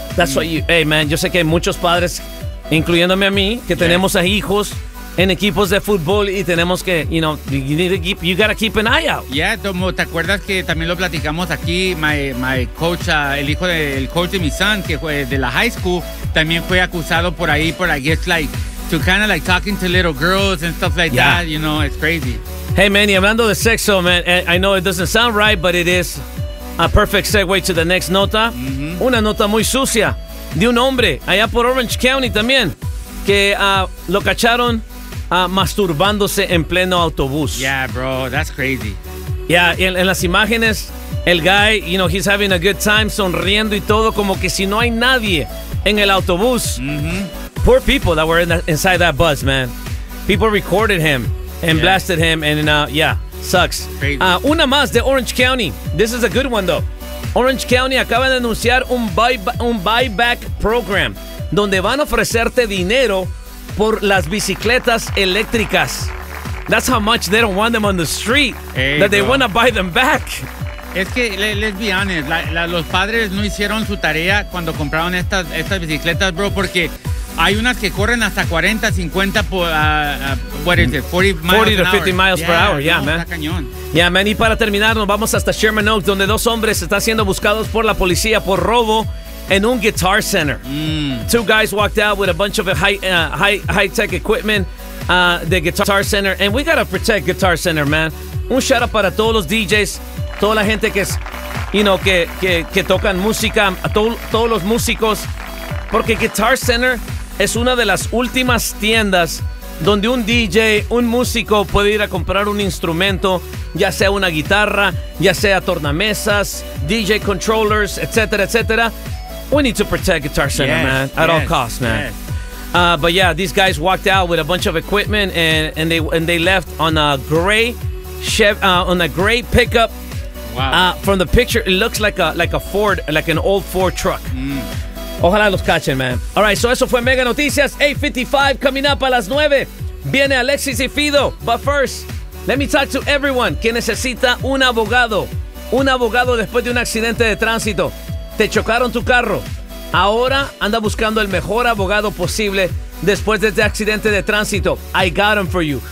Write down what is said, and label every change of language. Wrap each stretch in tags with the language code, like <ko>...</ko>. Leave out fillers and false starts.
<en>That's what you, hey man,</en> <es>yo sé que hay muchos padres, incluyéndome a mí, que tenemos a hijos en equipos de fútbol y tenemos que,</es> <en>you know, you need to keep, you gotta keep an eye out.</en> <es>Yeah, Tomo, ¿te acuerdas que también lo platicamos aquí?</es> <en>My coach,</en> <es>el hijo del coach de mi son, que fue de la high school, también fue acusado por ahí, por,</es> <en>I guess, like, to kind of like talking to little girls and stuff like that, you know, it's crazy. Hey, man,</en> <es>y hablando de sexo,</es> <en>man, I know it doesn't sound right, but it is a perfect segue to the next nota. Mm-hmm.</en> <es>Una nota muy sucia de un hombre allá por Orange County también, que lo cacharon masturbándose en pleno autobús.</es> <en>Yeah, bro, that's crazy.</en> <es>Yeah, en las imágenes, el guy,</es> <en>you know, he's having a good time,</en> <es>sonriendo y todo, como que si no hay nadie en el autobús. Mm-hmm.</es> <en>Poor people that were inside that bus, man. People recorded him and blasted him, and sucks. Crazy.</en> <es>Una más de Orange County.</es> <en>This is a good one, though.</en> <es>Orange County acaba de anunciar un buyback program donde van a ofrecerte dinero por las bicicletas eléctricas.</es> <en>That's how much they don't want them on the street. Hey, that they want to buy them back.</en> <es>Es que,</es> <en>let's be honest,</en> <es>los padres no hicieron su tarea cuando compraron estas bicicletas, bro, porque hay unas que corren hasta 40, 50,</es> <en>what is it, 40 miles 40 an hour. 40 to 50 miles per hour, man.</en> <es>Está cañón. Yeah, man, y para terminar, nos vamos hasta Sherman Oaks, donde dos hombres están siendo buscados por la policía por robo en un guitar center.</es> <en>Two guys walked out with a bunch of high-tech equipment, the guitar center, and we gotta protect guitar center, man.</en> <es>Un shout out para todos los DJs, toda la gente que es,</es> <en>you know,</en> <es>que tocan música, todos los músicos, porque guitar center es una de las últimas tiendas donde un DJ, un músico puede ir a comprar un instrumento, ya sea una guitarra, ya sea tornamesas, DJ controllers, etcétera, etcétera.</es> <en>We need to protect Guitar Center, yes, man, at yes, all costs, man. Yes. But yeah, these guys walked out with a bunch of equipment and they left on a gray gray pickup. Wow. From the picture, it looks like a Ford, like an old Ford truck.</en> <es>Mm. Ojalá los cachen, man.</es> <en>All right, so</en> <es>eso fue Mega Noticias.</es> <en>8:55 coming up</en> <es>a las 9. Viene Alexis y Fido.</es> <en>But first, let me talk to everyone</en> <es>que necesita un abogado. Un abogado después de un accidente de tránsito. Te chocaron tu carro. Ahora anda buscando el mejor abogado posible después de este accidente de tránsito.</es> <en>I got him for you.</en>